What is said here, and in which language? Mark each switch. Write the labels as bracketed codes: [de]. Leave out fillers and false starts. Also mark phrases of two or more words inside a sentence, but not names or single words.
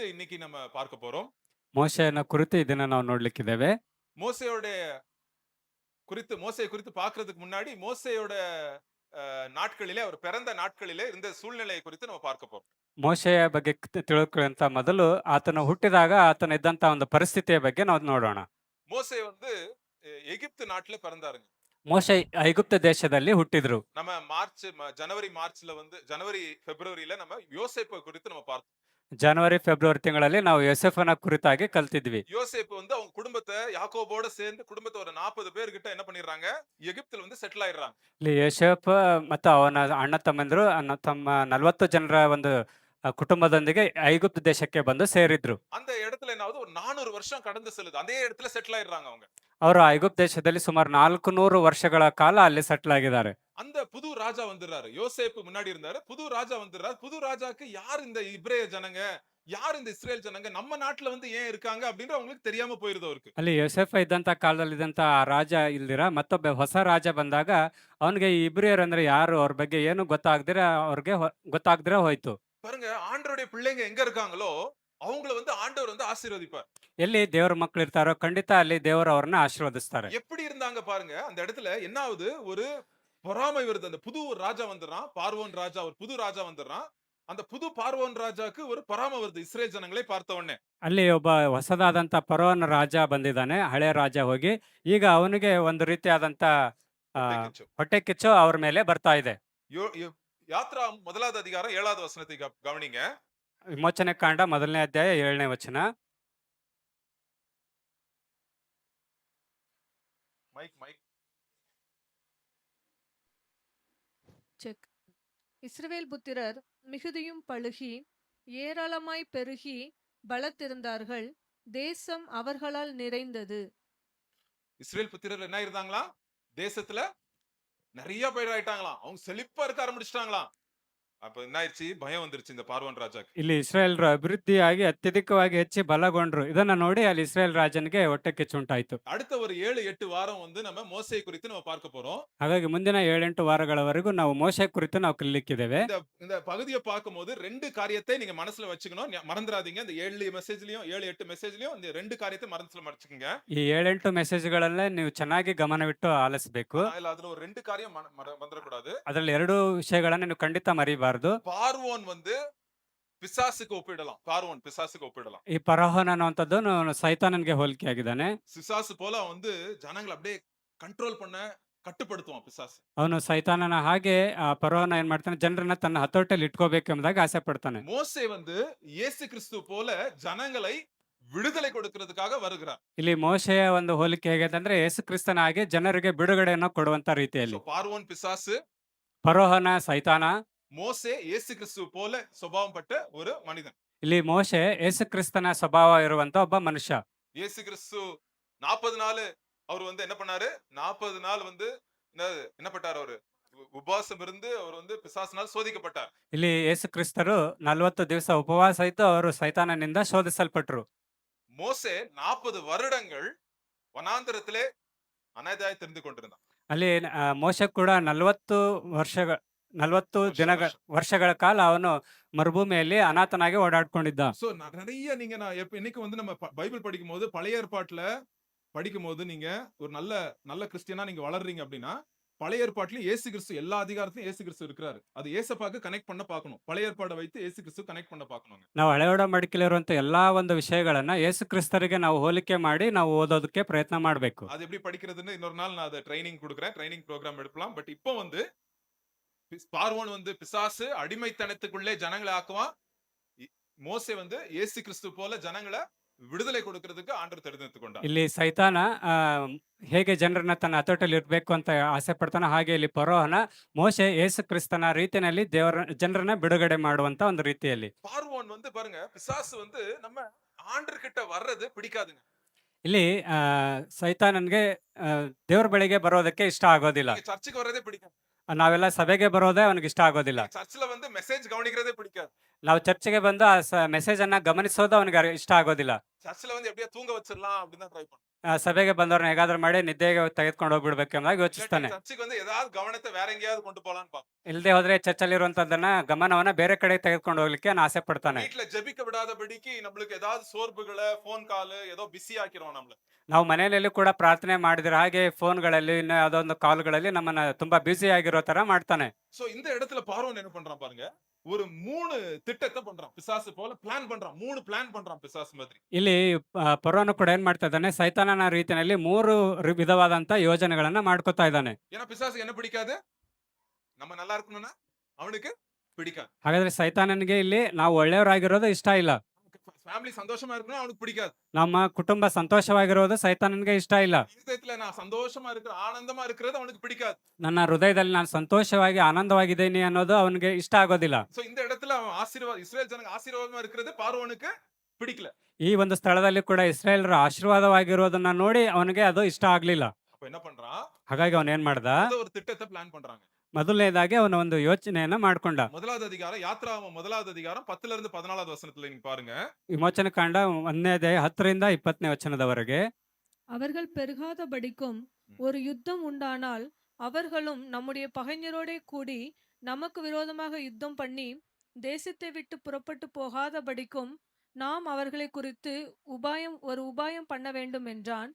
[ta] இன்னைக்கு நம்ம பார்க்க போறோம். [kn] ಮೋಶೆಯನ್ನ ಕುರಿತು ಇದನ್ನ ನಾವು ನೋಡ್ಲಿಕ್ಕಿದ್ದೇವೆ. [ta] மோசேயோட மோசேயை குறித்து பார்க்கிறதுக்கு முன்னாடி மோசேயோட நாட்களிலே அவர் பிறந்த நாட்களிலே இருந்த சூழ்நிலையை குறித்து நம்ம பார்க்க போறோம். [kn] ಮೋಶೆಯ ಬಗ್ಗೆ ತಿಳ್ಕೊಳ್ಳುವಂತ ಮೊದಲು ಆತನು ಹುಟ್ಟಿದಾಗ ಆತನ ಇದ್ದಂತ ಒಂದು ಪರಿಸ್ಥಿತಿಯ ಬಗ್ಗೆ ನಾವು ನೋಡೋಣ. [ta] மோசே வந்து எகிப்து நாட்டுல பிறந்தாருங்க. [kn] ಮೋಶೆ ಐಗುಪ್ತ ದೇಶದಲ್ಲಿ ಹುಟ್ಟಿದ್ರು. [ta] நம்ம ஜனவரி மார்ச்ல வந்து ஜனவரி பிப்ரவரியில நம்ம யோசேப்பை குறித்து நம்ம பார்த்தோம். [kn] ಜನವರಿ ಫೆಬ್ರವರಿ ತಿಂಗಳಲ್ಲಿ ನಾವು ಯೋಸೇಫನ ಕುರಿತಾಗಿ ಕಲ್ತಿದ್ವಿ. [ta] யோசேப்பு வந்து அவங்க குடும்பத்தை யாக்கோபோட சேர்ந்து குடும்பத்தை ஒரு 40 பேர் கிட்ட என்ன பண்ணிடுறாங்க, எகிப்துல வந்து செட்டில் ஆயிடுறாங்க. [kn] ಇಲ್ಲಿ ಯೋಸೇಫ ಮತ್ತು ಅವನ ಅಣ್ಣ ತಮ್ಮಂದಿರು ತಮ್ಮ 40 ಜನರ ಒಂದು ಕುಟುಂಬದೊಂದಿಗೆ ಐಗುಪ್ತ ದೇಶಕ್ಕೆ ಬಂದು ಸೇರಿದ್ರು. [ta] அந்த இடத்துல என்ன ஆகுது, ஒரு 400 வருஷம் கடந்து செல்லுது. அதே இடத்துல செட்டில் ஆயிடுறாங்க அவங்க. [kn] ಅವರು ಐಗುಪ್ತ ದೇಶದಲ್ಲಿ ಸುಮಾರು 400 ವರ್ಷಗಳ ಕಾಲ ಅಲ್ಲಿ ಸೆಟ್ಲ್ ಆಗಿದ್ದಾರೆ. [ta] அந்த புது ராஜா வந்துடுறாரு. யோசேப்பு முன்னாடி இருந்தாரு. புது ராஜா வந்துடுறாரு. புது ராஜாக்கு யார் இந்த இப்ரேய ஜனங்க, யார் இந்த இஸ்ரேல் ஜனங்க, நம்ம நாட்டுல வந்து ஏன் இருக்காங்க அப்படின்னு அவங்களுக்கு தெரியாம போயிருது அவருக்கு. [kn] ಅಲ್ಲಿ ಯೋಸೇಫ ಇದ್ದಂತ ಕಾಲದಲ್ಲಿ ಇದ್ದಂತ ಆ ರಾಜ ಇಲ್ದಿರ ಮತ್ತೊಬ್ಬ ಹೊಸ ರಾಜ ಬಂದಾಗ ಅವನಿಗೆ ಈ ಇಬ್ರಿಯರು ಅಂದ್ರೆ ಯಾರು ಅವ್ರ ಬಗ್ಗೆ ಏನು ಗೊತ್ತಾಗ್ದಿರ ಹೋಯ್ತು. [ta] பாருங்க, ஆண்டவருடைய பிள்ளைங்க எங்க இருக்காங்களோ அவங்கள வந்து ஆண்டவர் வந்து ஆசீர்வதிப்பார். [kn] ಎಲ್ಲಿ ದೇವರ ಮಕ್ಕಳು ಇರ್ತಾರೋ ಖಂಡಿತ ಅಲ್ಲಿ ದೇವರು ಅವ್ರನ್ನ ಆಶೀರ್ವದಿಸ್ತಾರೆ. [ta] எப்படி இருந்தாங்க பாருங்க, அந்த இடத்துல என்ன ஆகுது, ஒரு பொறாமை வருது. அந்த புது ராஜா வந்துடுறான், பார்வோன் ராஜா, ஒரு புது ராஜா வந்துடுறான். அந்த புது பார்வோன் ராஜாக்கு ஒரு பொறாமை வருது இஸ்ரேல் ஜனங்களை பார்த்த உடனே. [kn] ಅಲ್ಲಿ ಒಬ್ಬ ಹೊಸದಾದಂತ ಫರೋಹನ ರಾಜ ಬಂದಿದ್ದಾನೆ, ಹಳೆ ರಾಜ ಹೋಗಿ ಈಗ ಅವನಿಗೆ ಒಂದು ರೀತಿಯಾದಂತ ಆ, ಹೊಟ್ಟೆ ಕಿಚ್ಚು. ಹೊಟ್ಟೆ ಕಿಚ್ಚು ಅವ್ರ ಮೇಲೆ ಬರ್ತಾ ಇದೆ. [ta] யாத்ரா முதலாவது அதிகாரம் 7வது வசனத்தை கவனிங்க. [kn] ವಿಮೋಚನೆ ಕಾಂಡ 1ನೇ ಅಧ್ಯಾಯ 7ನೇ ವಚನ. [en] mic mic செக். [ta] இஸ்ரவேல் புத்திரர் மிகுதியும் பழுகி ஏராளமாய் பெருகி பலத்திருந்தார்கள். தேசம் அவர்களால் நிறைந்தது. இஸ்ரேல் புத்திரர் என்ன இருந்தாங்களா, தேசத்துல நிறைய பேர் ஆயிட்டாங்களாம். அவங்க செழிப்பா இருக்க ஆரம்பிச்சிட்டாங்களாம். அப்ப என்ன ஆயிடுச்சு, பயம் வந்துருச்சு இந்த பார்வோன் ராஜாக்கு. [kn] ಇಲ್ಲಿ ಇಸ್ರಾಯೇಲ್ರು ಅಭಿವೃದ್ಧಿಯಾಗಿ ಅತ್ಯಧಿಕವಾಗಿ ಹೆಚ್ಚಿ ಬಲಗೊಂಡ್ರು. ಇದನ್ನ ನೋಡಿ ಅಲ್ಲಿ ಇಸ್ರಾಯೇಲ್ ರಾಜನಿಗೆ ಹೊಟ್ಟೆ ಕಿಚ್ಚು ಉಂಟಾಯ್ತು. [ta] அடுத்த ஒரு 7-8 வாரம் வந்து நம்ம மோசேயை குறித்து நம்ம பார்க்க போறோம். [kn] ಹಾಗಾಗಿ ಮುಂದಿನ 7-8 ವಾರಗಳವರೆಗೂ ನಾವು ಮೋಶೆ ಕುರಿತು ನಾವು ಕಲಿಲಿಕ್ಕಿದ್ದೇವೆ. [ta] இந்த பகுதியை பார்க்கும்போது 2 காரியத்தை நீங்க மனசுல வச்சுக்கணும், மறந்துடாதீங்க. இந்த 7 மெசேஜ்லயும் 7-8 மெசேஜ்லயும் இந்த 2 காரியத்தை மனசுல வச்சுக்கோங்க. [kn] ಈ 7-8 ಮೆಸೇಜ್ಗಳಲ್ಲೇ ನೀವು ಚೆನ್ನಾಗಿ ಗಮನವಿಟ್ಟು ಆಲಿಸಬೇಕು. [ta] அதுல ஒரு 2 காரியம் மறந்துடக்கூடாது. [kn] ಅದರಲ್ಲಿ 2 ವಿಷಯಗಳನ್ನ ನೀವು ಖಂಡಿತ ಮರಿಬಾರದು. [ta] பார்வோன் வந்து பிசாசுக்கு ஒப்பிடலாம். பார்வோன் பிசாசுக்கு ஒப்பிடலாம். [kn] ಈ ಫರೋಹನ ಅನ್ನುವಂಥದ್ದು ಸೈತಾನನಿಗೆ ಹೋಲಿಕೆ ಆಗಿದ್ದಾನೆ. [ta] பிசாசு போல வந்து ஜனங்களை அப்படியே கண்ட்ரோல் பண்ண கட்டுப்படுத்துவான் பிசாசு. [kn] ಅವನು ಸೈತಾನನ ಹಾಗೆ ಆ ಫರೋಹನ ಏನ್ ಮಾಡ್ತಾನೆ, ಜನರನ್ನ ತನ್ನ ಹತೋಟಿಯಲ್ಲಿ ಇಟ್ಕೋಬೇಕೆಂಬುದಾಗಿ ಆಸೆ ಪಡ್ತಾನೆ. [ta] மோசே வந்து இயேசு கிறிஸ்து போல ஜனங்களை விடுதலை கொடுக்கிறதுக்காக வருகிறார். [kn] ಇಲ್ಲಿ ಮೋಶೆಯ ಒಂದು ಹೋಲಿಕೆ ಹೇಗಿದೆ ಅಂದ್ರೆ ಯೇಸು ಕ್ರಿಸ್ತನ ಹಾಗೆ ಜನರಿಗೆ ಬಿಡುಗಡೆಯನ್ನು ಕೊಡುವಂತ ರೀತಿಯಲ್ಲಿ. [ta] பார்வோன் பிசாசு, [kn] ಫರೋಹನ ಸೈತಾನ, [ta] மோசே இயேசு கிறிஸ்து போல சுபாவம் பட்ட ஒரு மனிதன். [kn] ಇಲ್ಲಿ ಮೋಶೆ ಯೇಸು ಕ್ರಿಸ್ತನ ಸ್ವಭಾವ ಇರುವಂತ ಒಬ್ಬ ಮನುಷ್ಯ. [ta] இயேசு கிறிஸ்து 40 நாள் அவர் வந்து என்ன பண்ணாரு, 40 நாள் வந்து என்ன பட்டார், அவரு உபவாசம் இருந்து அவர் வந்து பிசாசினால் சோதிக்கப்பட்டார். [kn] ಇಲ್ಲಿ ಯೇಸು ಕ್ರಿಸ್ತರು 40 ದಿವಸ ಉಪವಾಸ ಇದ್ದು ಅವರು ಸೈತಾನನಿಂದ ಶೋಧಿಸಲ್ಪಟ್ರು. [ta] மோசே 40 வருடங்கள் வனாந்தரத்திலே அனாதையாய் தெரிந்து கொண்டிருந்தான். [kn] ಅಲ್ಲಿ ಮೋಶೆ ಕೂಡ 40 ವರ್ಷಗಳ ಕಾಲ ಅವನು ಮರುಭೂಮಿಯಲ್ಲಿ ಅನಾಥನಾಗಿ ಓಡಾಡ್ಕೊಂಡಿದ್ದ. [ta] சோ நிறைய நீங்க நான் இன்னைக்கு வந்து நம்ம பைபிள் படிக்கும்போது பழைய ஏற்பாட்டுல படிக்கும்போது நீங்க ஒரு நல்ல நல்ல கிறிஸ்டியனா நீங்க வளர்றீங்க அப்படின்னா, பழைய ஏற்பாட்டுல இயேசு கிறிஸ்து எல்லா அதிகாரத்திலும் இயேசு கிறிஸ்து இருக்கிறாரு. அது ஏசப்பாக்கு கனெக்ட் பண்ண பார்க்கணும். பழைய ஏற்பாடை வைத்து இயேசு கிறிஸ்து கனெக்ட் பண்ண பார்க்கணும். [kn] ನಾವು ಹಳೆ ಒಡಂಬಡಿಕೆಯಲ್ಲಿರುವಂತ ಎಲ್ಲಾ ಒಂದು ವಿಷಯಗಳನ್ನ ಯೇಸು ಕ್ರಿಸ್ತರಿಗೆ ನಾವು ಹೋಲಿಕೆ ಮಾಡಿ ನಾವು ಓದೋದಕ್ಕೆ ಪ್ರಯತ್ನ ಮಾಡಬೇಕು. [ta] அது எப்படி படிக்கிறதுன்னு இன்னொரு நாள் நான் அதை ட்ரைனிங் கொடுக்குறேன். [en] training program [ta] எடுக்கலாம். பட் இப்போ வந்து பார்வோன் வந்து பிசாசு அடிமைத்தனத்துக்குள்ளே ஜனங்களை ஆக்குவான். மோசே வந்து இயேசு கிறிஸ்து போல ஜனங்களை விடுதலை கொடுக்கிறதுக்கு ஆண்டவர் தெரிந்தெடுத்துக்கொண்டார். [kn] ಇಲ್ಲಿ ಸೈತಾನ ಹೇಗೆ ಜನರನ್ನ ತನ್ನ ಹತೋಟಿಯಲ್ಲಿ ಇರ್ಬೇಕು ಅಂತ ಆಸೆ ಪಡ್ತಾನೆ, ಹಾಗೆ ಇಲ್ಲಿ ಫರೋಹನ ಮೋಶೆ ಯೇಸು ಕ್ರಿಸ್ತನ ರೀತಿಯಲ್ಲಿ ಜನರನ್ನ ಬಿಡುಗಡೆ ಮಾಡುವಂತ ಒಂದು ರೀತಿಯಲ್ಲಿ. [ta] பார்வோன் வந்து பாருங்க, பிசாசு வந்து நம்ம ஆண்டர்கிட்ட வர்றது பிடிக்காதுங்க. [kn] ಇಲ್ಲಿ ಸೈತಾನನ್ಗೆ ದೇವ್ರ ಬಳಿಗೆ ಬರೋದಕ್ಕೆ ಇಷ್ಟ ಆಗೋದಿಲ್ಲ. [ta] சர்ச்சுக்கு வர்றதே பிடிக்காது. [kn] ನಾವೆಲ್ಲ ಸಭೆಗೆ ಬರೋದೇ ಅವನಿಗೆ ಇಷ್ಟ ಆಗೋದಿಲ್ಲ. [ta] சர்ச்சில் வந்து மெசேஜ் கவனிக்கிறதே பிடிக்காது. [kn] ನಾವು ಚರ್ಚ್‌ಗೆ ಬಂದು ಆ ಮೆಸೇಜ್ ಅನ್ನ ಗಮನಿಸೋದು ಅವನಿಗೆ ಇಷ್ಟ ಆಗೋದಿಲ್ಲ. [ta] சர்ச்ல வந்து எப்படியா தூங்க வச்சிரலாம் அப்படின்னு தான் ட்ரை பண்ணுவான். [kn] ಸಭೆಗೆ ಬಂದವ್ರನ್ನ ಹೇಗಾದ್ರೂ ಮಾಡಿ ನಿದ್ದೆಗೆ ತೆಗೆದುಕೊಂಡು ಹೋಗ್ಬಿಡ್ಬೇಕು ಎಂಬುದಾಗಿ [ta] இல்லாட்டி [kn] ಯೋಚಿಸ್ತಾನೆ. [ta] சர்ச்சுக்கு வந்து ஏதாவது கவனத்தை வேற எங்கேயாவது கொண்டு போலான்னு பார்ப்பான். [kn] ಇಲ್ಲದೆ ಹೋದ್ರೆ ಚರ್ಚಲ್ಲಿರುವಂತದ್ದನ್ನ ಗಮನವನ್ನ ಬೇರೆ ಕಡೆ ತೆಗೆದುಕೊಂಡು ಹೋಗ್ಲಿಕ್ಕೆ ಅವನು ಆಸೆ ಪಡ್ತಾನೆ. [ta] வீட்டுல ஜெபிக்க விடாதபடிக்கு நம்மளுக்கு ஏதாவது சோர்வுகளை [en] phone call [ta] ஏதோ பிஸி ஆக்கிரும் நம்மள. [kn] ನಾವು ಮನೆಯಲ್ಲಿ ಕೂಡ ಪ್ರಾರ್ಥನೆ ಮಾಡಿದ್ರೆ ಹಾಗೆ ಫೋನ್ಗಳಲ್ಲಿ ಇನ್ನು ಯಾವುದೋ ಒಂದು ಕಾಲ್ಗಳಲ್ಲಿ ನಮ್ಮನ್ನ ತುಂಬಾ ಬ್ಯುಸಿ ಆಗಿರೋ ತರ ಮಾಡ್ತಾನೆ. [ta] சோ இந்த இடத்துல பார்வோன் என்ன பண்றான் பாருங்க, ஒரு 3 திட்டத்தை பண்றான். பிசாசு போல பிளான் பண்றான். 3 பிளான் பண்றான் பிசாசு மாதிரி. [kn] ಇಲ್ಲಿ ಪರೋನು ಕೂಡ ಏನ್ ಮಾಡ್ತಾ ಇದ್ದಾನೆ, ಸೈತಾನನ ರೀತಿಯಲ್ಲಿ 3 ವಿಧವಾದಂತ ಯೋಜನೆಗಳನ್ನ ಮಾಡ್ಕೊತಾ ಇದ್ದಾನೆ. [ta] ஏன்னா பிசாசுக்கு என்ன பிடிக்காது? நம்ம நல்லா இருக்கணும்னா அவனுக்கு பிடிக்காது. [kn] ಹಾಗಾದ್ರೆ ಸೈತಾನನಿಗೆ ಇಲ್ಲಿ ನಾವು ಒಳ್ಳೆಯವರಾಗಿರೋದು ಇಷ್ಟ ಇಲ್ಲ. [ta] ஃபேமிலி சந்தோஷமா இருக்கணும் அவனுக்கு பிடிக்காது. [kn] ನಮ್ಮ ಕುಟುಂಬ ಸಂತೋಷವಾಗಿರೋದು ಸೈತಾನನಿಗೆ ಇಷ್ಟ ಇಲ್ಲ. [ta] இதயத்துல நான் சந்தோஷமா இருக்கிற ஆனந்தமா இருக்கிறது அவனுக்கு பிடிக்காது. [kn] ನನ್ನ ಹೃದಯದಲ್ಲಿ ನಾನು ಸಂತೋಷವಾಗಿ ಆನಂದವಾಗಿದ್ದೀನಿ ಅನ್ನೋದು ಅವನಿಗೆ ಇಷ್ಟ ಆಗೋದಿಲ್ಲ. [ta] சோ இந்த இடத்துல அவன் இஸ்ரேல் ஜனங்க ஆசீர்வாதமா இருக்கிறது பார்வோனுக்கு பிடிக்கல. [kn] ಈ ಒಂದು ಸ್ಥಳದಲ್ಲಿ ಕೂಡ ಇಸ್ರಾಯೇಲರ ಆಶೀರ್ವಾದವಾಗಿರೋದನ್ನ ನೋಡಿ ಅವನಿಗೆ ಅದು ಇಷ್ಟ ಆಗ್ಲಿಲ್ಲ. [ta] அப்ப என்ன பண்றான்? [kn] ಹಾಗಾಗಿ ಅವನ್ ಏನ್ ಮಾಡ್ದ, [ta] ஒரு திட்டத்தை பிளான் பண்றாங்க. [kn] ಮೊದಲನೇದಾಗಿ ಅವನ ಒಂದು ಯೋಚನೆಯನ್ನ ಮಾಡ್ಕೊಂಡ. [ta] முதலாவது அதிகாரம் யாத்ராகமம் முதலாவது அதிகாரம் 10ல இருந்து 14வது வசனத்துல நீங்க பாருங்க. [kn] ವಿಮೋಚನ ಕಾಂಡ 1ನೇ ಅಧ್ಯಾಯ 10ರಿಂದ 20ನೇ ವಚನದವರೆಗೆ. [ta] அவர்கள் பெருகாதபடிக்கும் ஒரு யுத்தம் உண்டானால் அவர்களும் நம்முடைய பகைஞரோடே கூடி நமக்கு விரோதமாக யுத்தம் பண்ணி தேசத்தை விட்டு புறப்பட்டு போகாதபடிக்கும் நாம் அவர்களை குறித்து உபாயம் பண்ண வேண்டும் என்றான்.